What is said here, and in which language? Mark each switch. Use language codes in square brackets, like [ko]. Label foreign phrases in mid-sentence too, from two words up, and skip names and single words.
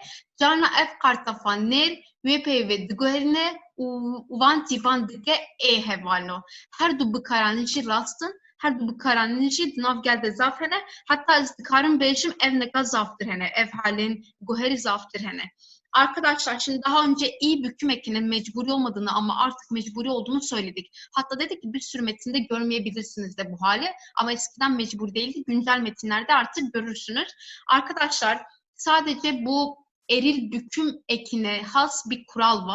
[ku] Carna ev qartafan nêr wê peyvê diguherîne û van tîvan dike ê hevalino. Her du bikaranîn jî rastin, her du bikaranîn jî di nav gel de zaf hene. Hatta ez dikarim bêjim ev neka zaftır hene. Ev halên guherî zaftır hene. [tr] Arkadaşlar şimdi daha önce iyi büküm ekinin mecburi olmadığını ama artık mecburi olduğunu söyledik. Hatta dedik ki bir sürü metinde görmeyebilirsiniz de bu hali. Ama eskiden mecbur değildi. Güncel metinlerde artık görürsünüz. Arkadaşlar sadece bu eril büküm ekine has bir kural var.